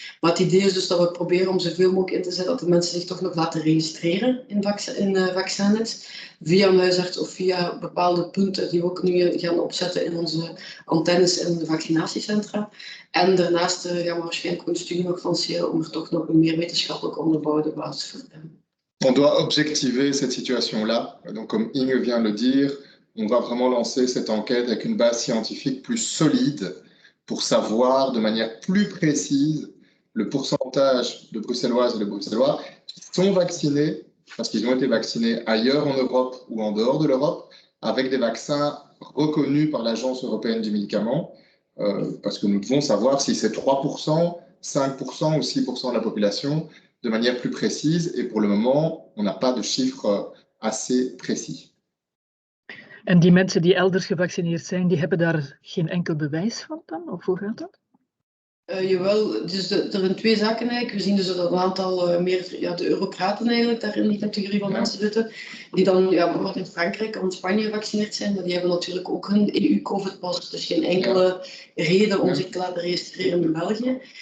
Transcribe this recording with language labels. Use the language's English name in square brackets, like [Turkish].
[Dutch] Maar het idee is dus dat we proberen om zoveel mogelijk in te zetten dat de mensen zich toch nog laten registreren in Vaccinet, via een huisarts of via bepaalde punten die we ook nu gaan opzetten in onze antennes en de vaccinatiecentra. En daarnaast gaan we waarschijnlijk ook een studie nog lanceren om er toch nog een meer wetenschappelijk onderbouwde basis voor te hebben. [French] On doit objectiver cette situation-là. Donc, comme Inge vient de le dire, on va vraiment lancer cette enquête avec une base scientifique plus solide pour savoir de manière plus précise le pourcentage de Bruxelloises et de Bruxellois qui sont vaccinés parce qu'ils ont été vaccinés ailleurs en Europe ou en dehors de l'Europe avec des vaccins reconnus par l'Agence européenne du médicament parce que nous devons savoir si c'est 3%, 5% ou 6% de la population de manière plus précise. Et pour le moment, on n'a pas de chiffres assez précis. [Dutch] En die mensen die elders gevaccineerd zijn, die hebben daar geen enkel bewijs van dan? Of hoe gaat dat? Jawel, dus er zijn twee zaken eigenlijk. We zien dus dat een aantal meer de Eurocraten eigenlijk daar in die categorie van mensen zitten, die dan bijvoorbeeld in Frankrijk of in Spanje gevaccineerd zijn, maar die hebben natuurlijk ook hun EU-COVID-pas, dus geen enkele reden om zich te laten registreren in België.